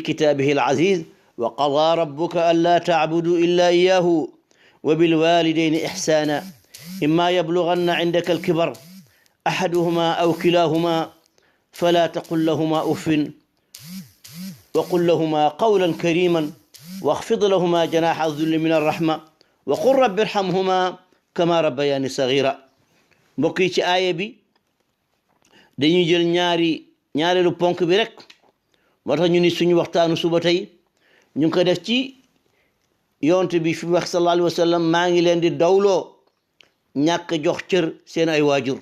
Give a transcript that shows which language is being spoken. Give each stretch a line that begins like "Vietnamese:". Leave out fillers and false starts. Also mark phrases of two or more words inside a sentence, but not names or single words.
Arabic: كتابه العزيز: وقضى ربك ألا تعبدوا إلا إياه وبالوالدين إحسانا إما يبلغن عندك الكبر أحدهما أو كلاهما فلا تقل لهما أف وقل لهما قولا كريما واخفض لهما جناح الذل من الرحمة وقل رب ارحمهما كما ربياني صغيرا.
Wolof: mbokk yi ci aaya bi dañuy jël ñaareelu ponk bi rek moo tax ñu ni suñu waxtaanu suba tey ñu ngi ko def ci yonent bi fi wax
Arabic: صلى الله عليه وسلم
Wolof: maa ngi leen di dawloo ñàkk jox cër seen ay waajur.